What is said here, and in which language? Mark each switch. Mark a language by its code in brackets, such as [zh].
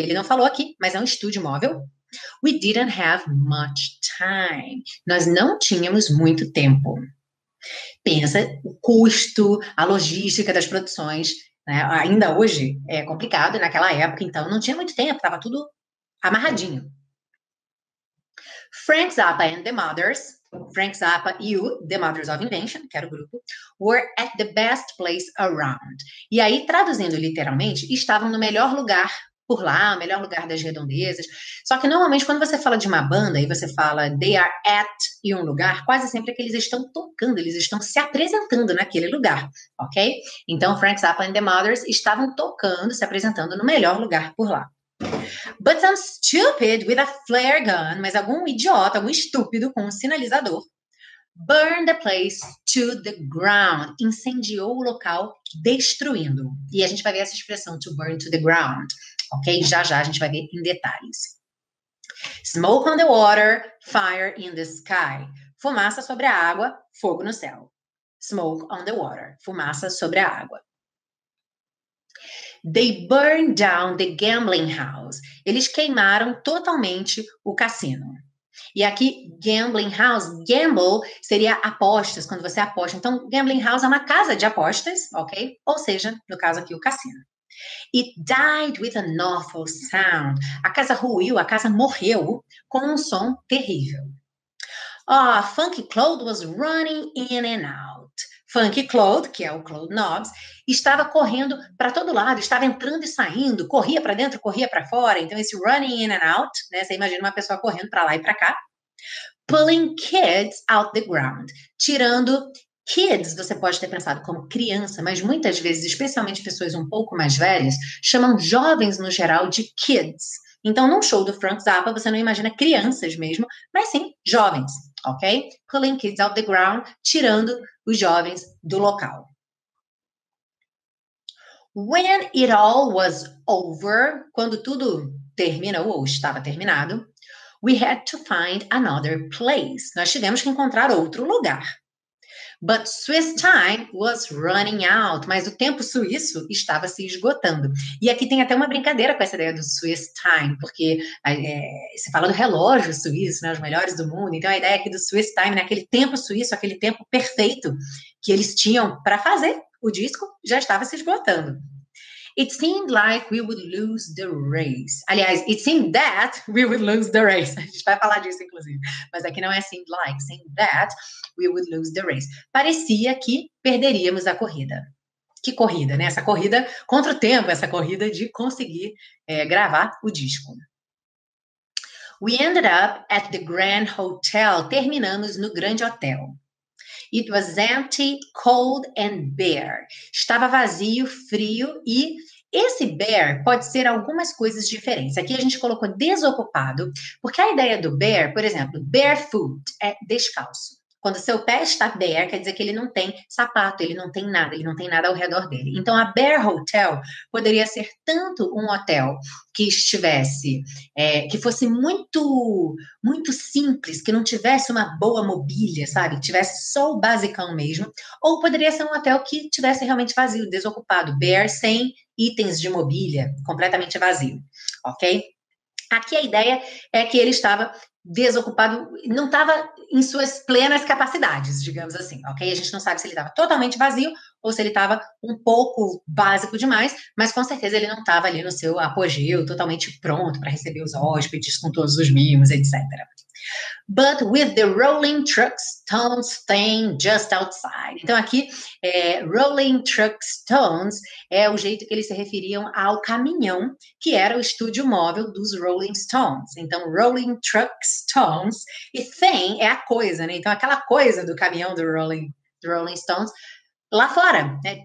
[pt] Ele não falou aqui, mas é um estúdio móvel. [en] We didn't have much time. [pt] Nós não tínhamos muito tempo. Pensa o custo, a logística das produções, né? Ainda hoje é complicado, naquela época, então, não tinha muito tempo, estava tudo amarradinho. Frank Zappa and the Mothers, Frank Zappa e o The Mothers of Invention, que era o grupo, [en] were at the best place around. [pt] E aí, traduzindo literalmente, estavam no melhor lugar por lá, o melhor lugar das redondezas. Só que normalmente quando você fala de uma banda e você fala [en] they are at [pt] em um lugar, quase sempre é que eles estão tocando, eles estão se apresentando naquele lugar, ok? Então, Frank Zappa and the Mothers estavam tocando, se apresentando no melhor lugar por lá. But some stupid with a flare gun, mas algum idiota, algum estúpido com um sinalizador, burned the place to the ground, incendiou o local, destruindo. E a gente vai ver essa expressão, [en] to burn to the ground, [pt] ok? Já já a gente vai ver em detalhes. [en] Smoke on the water, fire in the sky. [pt] Fumaça sobre a água, fogo no céu. [en] Smoke on the water, [pt] fumaça sobre a água. [en] They burned down the gambling house. [pt] Eles queimaram totalmente o cassino. E aqui, [en] gambling house, [pt] gamble seria apostas, quando você aposta. Então, gambling house é uma casa de apostas, ok? Ou seja, no caso aqui, o cassino. [en] It died with an awful sound. [pt] A casa ruiu, a casa morreu com um som terrível. [en] Funky Claude was running in and out. [pt] Funky Claude, que é o Claude Nobbs, estava correndo para todo lado, estava entrando e saindo, corria para dentro, corria para fora. Então, esse [en] running in and out, [pt] né? Você imagina uma pessoa correndo para lá e para cá. [en] Pulling kids out the ground. [pt] Tirando kids, você pode ter pensado como criança, mas muitas vezes, especialmente pessoas um pouco mais velhas, chamam jovens no geral de kids. Então, num show do Frank Zappa, você não imagina crianças mesmo, mas sim jovens, ok? [en] Pulling kids out the ground, [pt] tirando os jovens do local. [en] When it all was over, [pt] quando tudo terminou ou estava terminado, [en] we had to find another place. [pt] Nós tivemos que encontrar outro lugar. [en] But Swiss time was running out. [pt] Mas o tempo suíço estava se esgotando. E aqui tem até uma brincadeira com essa ideia do Swiss time, porque se fala do relógio suíço, né, os melhores do mundo. Então a ideia aqui do Swiss time, né, aquele tempo suíço, aquele tempo perfeito que eles tinham para fazer o disco, já estava se esgotando. [en] It seemed like we would lose the race. [pt] Aliás, [en] it seemed that we would lose the race. [pt] A gente vai falar disso, inclusive. Mas aqui não é [en] seemed like, seemed that we would lose the race. [pt] Parecia que perderíamos a corrida. Que corrida, né? Essa corrida contra o tempo, essa corrida de conseguir gravar o disco. [en] We ended up at the Grand Hotel. [pt] Terminamos no Grande Hotel. [en] It was empty, cold and bare. [pt] Estava vazio, frio e esse bare pode ser algumas coisas diferentes. Aqui a gente colocou desocupado, porque a ideia do bare, por exemplo, barefoot é descalço. Quando seu pé está bare, quer dizer que ele não tem sapato, ele não tem nada ao redor dele. Então, a Bare Hotel poderia ser tanto um hotel que estivesse, que fosse muito, muito simples, que não tivesse uma boa mobília, sabe? Que tivesse só o basicão mesmo. Ou poderia ser um hotel que tivesse realmente vazio, desocupado, bare, sem itens de mobília, completamente vazio, ok? Aqui a ideia é que ele estava desocupado, não estava em suas plenas capacidades, digamos assim, ok? A gente não sabe se ele estava totalmente vazio ou se ele estava um pouco básico demais, mas com certeza ele não estava ali no seu apogeu, totalmente pronto para receber os hóspedes com todos os mimos, etc. [en] But with the rolling truck stones staying just outside. [pt] Então aqui, [en] rolling truck stones [pt] é o jeito que eles se referiam ao caminhão, que era o estúdio móvel dos Rolling Stones. Então, rolling truck stones, e thing é a coisa, né? Então aquela coisa do caminhão do Rolling Stones, lá fora, né?